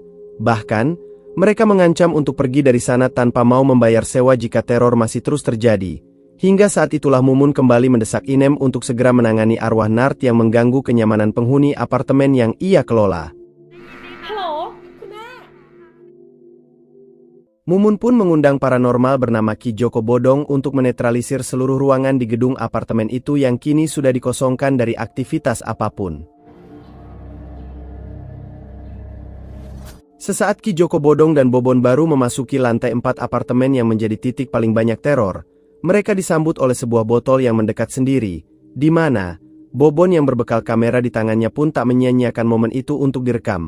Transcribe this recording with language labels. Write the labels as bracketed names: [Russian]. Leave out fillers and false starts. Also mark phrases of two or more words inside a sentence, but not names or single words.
[Indonesian] Bahkan, mereka mengancam untuk pergi dari sana tanpa mau membayar sewa jika teror masih terus terjadi. Hingga saat itulah Mumun kembali mendesak Inem untuk segera menangani arwah Nart yang mengganggu kenyamanan penghuni apartemen yang ia kelola. [Thai] ฮัลโหลคุณแม่ [Indonesian] Mumun pun mengundang paranormal bernama Ki Joko Bodong untuk menetralisir seluruh ruangan di gedung apartemen itu yang kini sudah dikosongkan dari aktivitas apapun. Sesaat Ki Joko Bodong dan Bobon baru memasuki lantai 4 apartemen yang menjadi titik paling banyak teror, mereka disambut oleh sebuah botol yang mendekat sendiri, di mana Bobon yang berbekal kamera di tangannya pun tak menyia-nyiakan momen itu untuk direkam.